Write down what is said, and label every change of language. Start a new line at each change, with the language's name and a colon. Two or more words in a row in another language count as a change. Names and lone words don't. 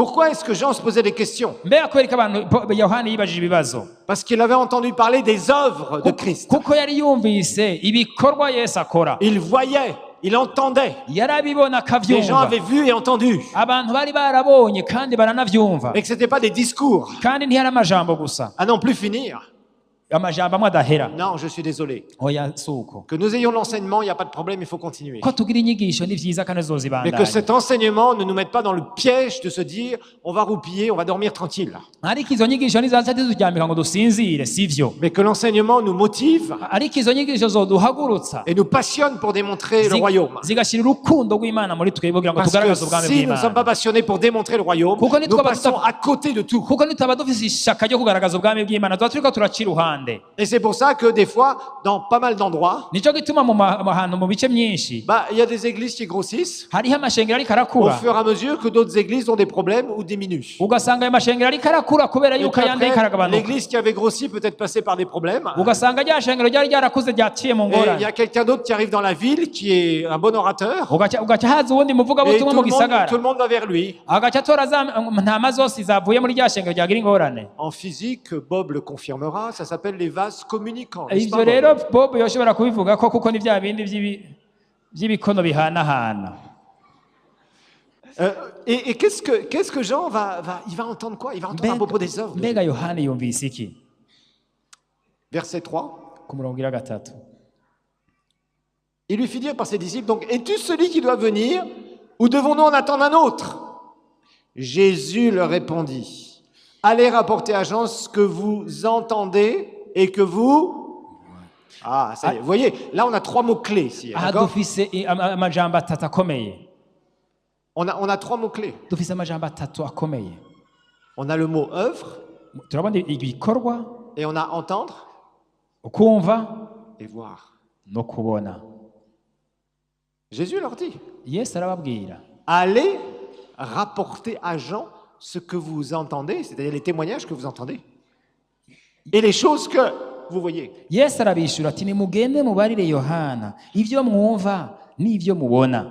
French: est-ce que Jean se posait des questions?
Rundi: mbega kubera ko abantu yohani yibajije ibibazo
French: Parce qu'il avait entendu parler des œuvres de Christ.
Rundi: kuko yari yumvise ibikorwa Yesu akora
French: Il voyait, il entendait.
Rundi: yarabibona
French: Les gens
Rundi: akavyumva
French: avaient vu et entendu.
Rundi: abantu bari barabonye kandi baranavyumva
French: Et que ce n'était pas des discours.
Rundi: kandi ntiyari amajambo gusa
French: À n'en plus finir.
Rundi: amajambo amwe adahera
French: Non, je suis désolé.
Rundi: oya suko
French: Que nous ayons l'enseignement, il n'y a pas de problème, il faut continuer.
Rundi: ko tugira inyigisho ni vyiza kandi
French: Mais que
Rundi: zozibandanya
French: cet enseignement ne nous mette pas dans le piège de se dire on va roupiller, on va dormir tranquille.
Rundi: ariko izo nyigisho nizaza turyambika ngo dusinzire sivyo
French: Mais que l'enseignement nous motive
Rundi: ariko izo nyigisho zoduhagurutsa
French: et nous passionne pour démontrer le royaume.
Rundi: zigashira urukundo rw'Imana muri twebwe kugira ngo
French: Parce que
Rundi: tugaragaze ubwami
French: si nous ne sommes pas
Rundi: bw'Imana
French: passionnés pour démontrer le royaume,
Rundi: Kuko
French: nous
Rundi: nitwaba
French: passons à côté de tout.
Rundi: kuko nitaba dufise ishaka ryo kugaragaza ubwami bw'Imana tuba turiko turaca iruhande
French: Et c'est pour ça que des fois, dans pas mal d'endroits,
Rundi: nico gituma mu hantu mu bice myinshi
French: il y a des églises qui grossissent
Rundi: hariho amashengero ariko
French: au
Rundi: arakura
French: fur et à mesure que d'autres églises ont des problèmes ou diminuent.
Rundi: ugasanga ayo mashengero ariko arakura kubera
French: Et
Rundi: yuko ayandi ariko
French: qu'après,
Rundi: aragabanuka
French: l'église qui avait grossi peut-être passé par des problèmes.
Rundi: ugasanga rya shengero ryari ryarakuze ryaciye mu
French: Et il y
Rundi: ngorane
French: a quelqu'un d'autre qui arrive dans la ville qui est un bon orateur.
Rundi: ugaca haza uwundi
French: Et
Rundi: muvugabutumwa mu gisagara
French: tout le monde va vers lui.
Rundi: agaca atora za ntama zose zavuye muri rya shengero ryagira ingorane
French: En physique, Bob le confirmera, ça s'appelle les vases communicants. n'est-ce
Rundi: ivyo
French: pas,
Rundi: rero
French: Bob?
Rundi: Bob yoshobora kubivuga ko kuko ni vya bindi vy'ibikono bihanahana
French: Et qu'est-ce que Jean il va entendre quoi? Il va entendre à propos des œuvres.
Rundi: mbega yohani yumvise iki
French: Verset 3.
Rundi: ku murongo ira gatatu
French: Il lui fit dire par ses disciples, donc, es-tu celui qui doit venir ou devons-nous en attendre un autre? Jésus leur répondit, allez rapporter à Jean ce que vous entendez et que vous... Ah, ça y est. Vous voyez, là on a trois mots-clés ici.
Rundi: aha
French: D'accord?
Rundi: dufise amajambo atatu akomeye
French: On a trois mots-clés.
Rundi: dufise amajambo atatu akomeye
French: On a le mot œuvre
Rundi: turabona ibikorwa
French: et on a entendre
Rundi: ukumva
French: et voir.
Rundi: no kubona
French: Jésus leur dit,
Rundi: Yesu arababwira
French: allez rapporter à Jean ce que vous entendez, c'est-à-dire les témoignages que vous entendez, et les choses que vous voyez.
Rundi: Yesu arabishura ati nimugende mubarire Yohana ivyo mwumva n'ivyo mubona